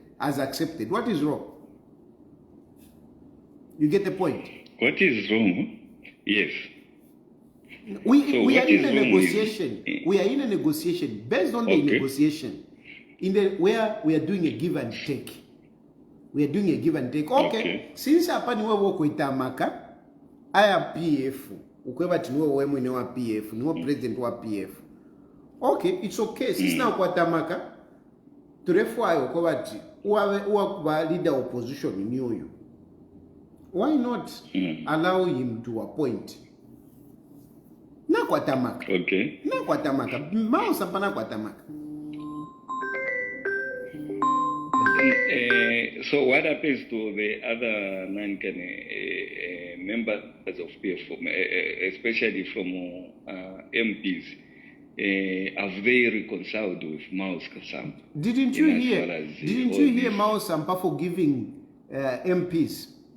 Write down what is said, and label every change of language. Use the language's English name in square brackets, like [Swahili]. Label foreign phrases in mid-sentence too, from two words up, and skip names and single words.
[English] What is wrong? You get the point? What is wrong? Yes. We are in a negotiation. We are in a negotiation. Based on the negotiation, where we are doing a give and take. We are doing a give and take. [Bemba] Okay. Since hapa niwe woko itamaka, aya PF. Ukweba tinuwe uwe mwene wa PF. Niwe president wa PF. [English] Okay, it's okay. [Bemba] Since na kwa tamaka, turefwa ayo kwa bati, uwa kuba leader opposition ni oyo. [English] Why not allow him to appoint? [Bemba] Na kwa tamaka. Okay. Na kwa tamaka. Mao Sampa na kwa tamaka. [English] So what happens to the other members of PF, especially from MPs? Have they reconciled with Mao Sampa? Didn't you hear Mao Sampa forgiving MPs?